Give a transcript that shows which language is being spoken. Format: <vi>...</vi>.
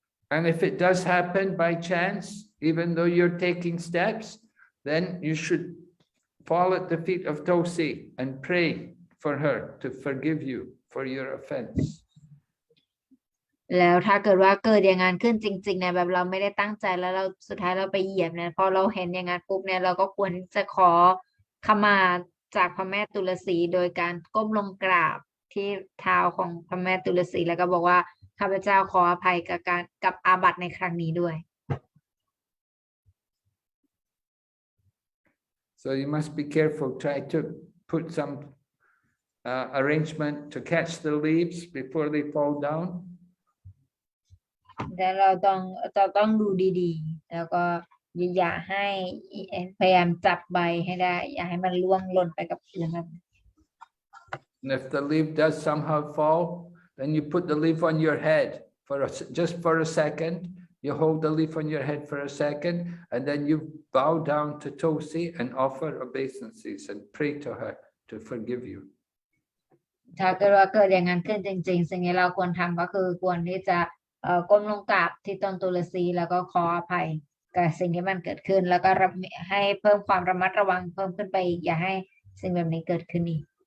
<en>And if it does happen by chance, even though you're taking steps, then you should fall at the feet of Tulsi and pray for her to forgive you for your offense.</en> <th>แล้วถ้าเกิดว่าเกิดอย่างนั้นขึ้นจริงๆเนี่ยแบบเราไม่ได้ตั้งใจแล้วเราสุดท้ายเราไปเหยียบเนี่ยพอเราเห็นอย่างนั้นปุ๊บเนี่ยเราก็ควรที่จะขอขมาจากพระแม่ตุลสีโดยการก้มลงกราบที่เท้าของพระแม่ตุลสีแล้วก็บอกว่าข้าพเจ้าขออภัยกับอาบัติในครั้งนี้ด้วย</th> <en>So you must be careful. Try to put some arrangement to catch the leaves before they fall down.</en> <th>แต่เราต้องดูดีๆแล้วก็อย่าให้พยายามจับใบให้ได้อย่าให้มันร่วงหล่นไปกับพื้น</th> <en>And if the leaf does somehow fall, then you put the leaf on your head just for a second. You hold the leaf on your head for a second, and then you bow down to Tulsi and offer obeisances and pray to her to forgive you.</en> <th>ถ้าเกิดว่าเกิดอย่างนั้นขึ้นจริงๆสิ่งที่เราควรทำก็คือควรที่จะก้มลงกราบที่ต้นตุลสีแล้วก็ขออภัยกับสิ่งที่มันเกิดขึ้นแล้วก็ให้เพิ่มความระมัดระวังเพิ่มขึ้นไปอย่าให้สิ่งแบบนี้เกิดขึ้นอีก</th>